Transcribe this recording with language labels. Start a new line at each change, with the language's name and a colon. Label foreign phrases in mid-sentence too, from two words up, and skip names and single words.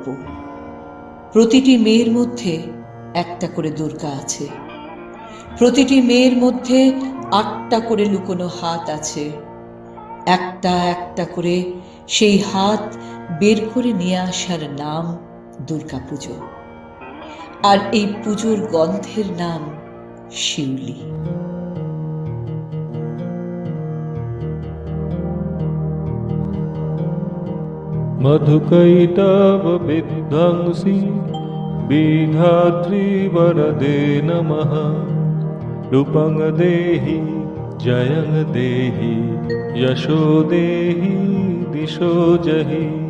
Bangla: প্রতিটি মেয়ের মধ্যে একটা করে দুর্গা আছে, প্রতিটি মেয়ের মধ্যে 8টা করে লুকোনো হাত আছে। একটা একটা করে সেই হাত বের করে নিয়ে আসার নাম দুর্গাপুজো, আর এই পুজোর গন্ধের নাম শিউলি।
Sanskrit: मधुकैटभ विध्वंसी विधात्री वरदे नमः। रूपं देहि जयं देहि यशो देहि दिशो जहि।